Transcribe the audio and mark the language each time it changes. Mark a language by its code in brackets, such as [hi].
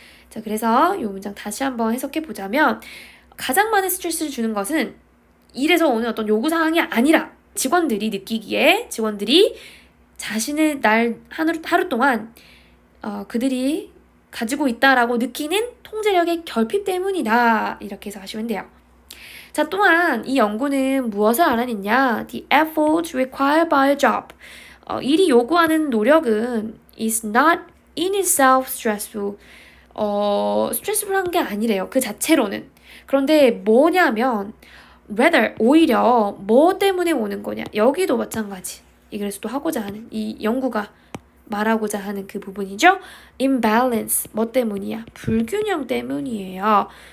[ko] 자, 그래서 요 문장 다시 한번 해석해 보자면 가장 많은 스트레스를 주는 것은 일에서 오는 어떤 요구사항이 아니라 직원들이 느끼기에 직원들이 자신의 하루 동안 그들이 가지고 있다라고 느끼는 통제력의 결핍 때문이다. 이렇게 해서 하시면 돼요. 자, 또한 이 연구는 무엇을 알아냈냐? [en] The effort required by a job. [ko] 일이 요구하는 노력은 [en] is not in itself stressful. [ko] 스트레스풀한 게 아니래요. 그 자체로는. 그런데 뭐냐면 rather 오히려 뭐 때문에 오는 거냐? 여기도 마찬가지. 그래서 또 하고자 하는 이 연구가 말하고자 하는 그 부분이죠. imbalance 뭐 때문이야? 불균형 때문이에요.